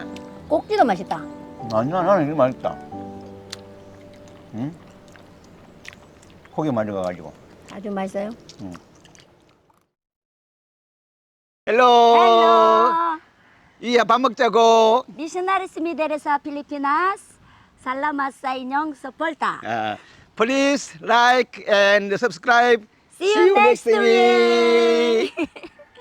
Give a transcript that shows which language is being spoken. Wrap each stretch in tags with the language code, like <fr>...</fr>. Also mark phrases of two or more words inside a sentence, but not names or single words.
<ko>꼭지도 맛있다. 아니야 나는 이게 맛있다. 응? 고기 많이 가가지고. 아주 맛있어요. 헬로. Hello. 이야 밥 먹자고.</ko> <ceb>Missionaries Mideres sa Pilipinas. Salamat sa inyong suporta.</ceb> <en>Please like and subscribe. See you next week. week.</en>